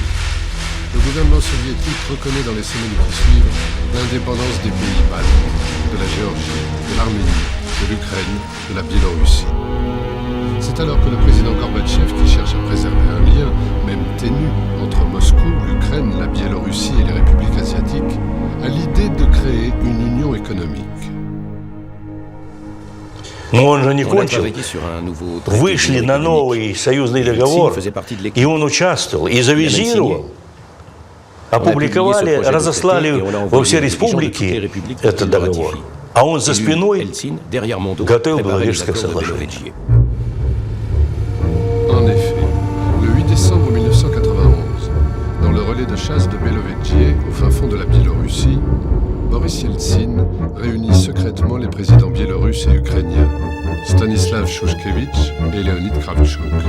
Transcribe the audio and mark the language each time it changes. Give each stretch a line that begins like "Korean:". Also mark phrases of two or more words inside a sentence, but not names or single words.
French: Le gouvernement soviétique reconnaît dans les semaines qui suivent l'indépendance des pays baltes, de la Géorgie, de l'Arménie, de l'Ukraine, de la Biélorussie. C'est alors que le président Gorbatchev, qui cherche à préserver un lien, même ténu, entre Moscou, l'Ukraine, la Biélorussie et les républiques asiatiques, a l'idée de créer une union économique.
Russian: Но он же не кончил. Вышли на новый союзный договор, и он участвовал, и завизировал. Опубликовали, разослали во все республики этот договор. А он за спиной готовил Беловежское соглашение.
French: En effet, le 8 décembre 1991, dans le relais de chasse de Belovedje, au fin fond de la Biélorussie, Boris Yeltsin réunit secrètement les présidents biélorusses et ukrainiens, Stanislav Shushkevich et Leonid Kravchuk.